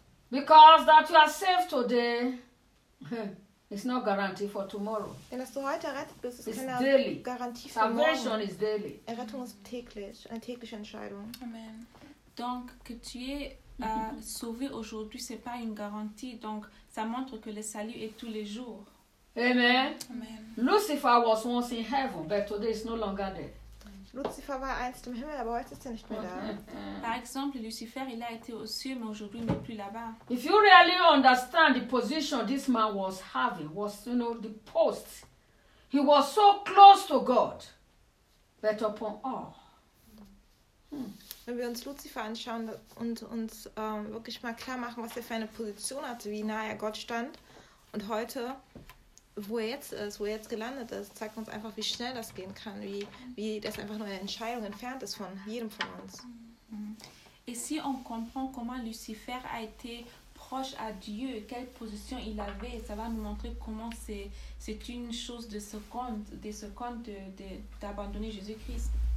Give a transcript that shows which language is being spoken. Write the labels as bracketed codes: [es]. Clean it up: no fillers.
[en] Because that you are saved today, it's not guaranteed for tomorrow. [de] Denn dass du heute errettet bist, ist [en] it's [de] keine [en] daily. [de] Garantie für [en] Salvation [de] morgen. [en] Salvation is daily. [de] Errettung ist täglich, eine tägliche Entscheidung. [en] Amen. [fr] Donc que tu es sauvé aujourd'hui, c'est pas une garantie. Donc ça montre que le salut est tous les jours. [en] Amen. Amen. Lucifer was once in heaven, but today is no longer there. [de] Lucifer war einst im Himmel, aber heute ist er nicht mehr da. [fr] Par exemple, Lucifer, il a été aux cieux, mais aujourd'hui il n'est plus là-bas. [en] If you really understand the position this man was having, was you know the post, he was so close to God, but upon all. [de] Wenn wir uns Lucifer anschauen und uns wirklich mal klar machen, was er für eine Position hatte, wie nahe er Gott stand und heute. Wo er jetzt ist, wo er jetzt gelandet ist, zeigt uns einfach, wie schnell das gehen kann, wie das einfach nur eine Entscheidung entfernt ist von jedem von uns. [fr] Et si on comprend comment Lucifer a été approche à Dieu, quelle position il avait. Ça va nous montrer comment c'est une chose de seconde, d'abandonner Jésus-Christ.